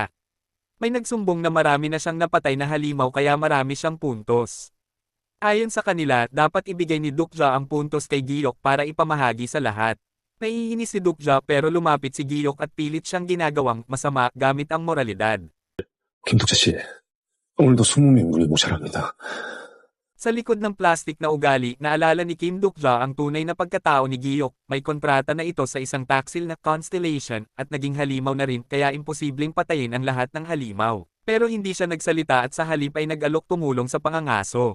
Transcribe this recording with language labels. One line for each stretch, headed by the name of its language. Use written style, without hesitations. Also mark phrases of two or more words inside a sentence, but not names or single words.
Filipino: May nagsumbong na marami na siyang napatay na halimaw kaya marami siyang puntos. Ayon sa kanila, dapat ibigay ni Duk-ja ang puntos kay Giyok para ipamahagi sa lahat. Naiinis si Duk-ja pero lumapit si Giyok at pilit siyang ginagawang masama gamit ang moralidad.
Korean: 김독재 씨, 오늘도 20명 물리 모셔랍니다.
Filipino: Sa likod ng plastik na ugali, naalala ni Kim Duk-ja ang tunay na pagkatao ni Giyok. May kontrata na ito sa isang taksil na Constellation at naging halimaw na rin kaya imposibleng patayin ang lahat ng halimaw. Pero hindi siya nagsalita at sa halip ay nag-alok tumulong sa pangangaso.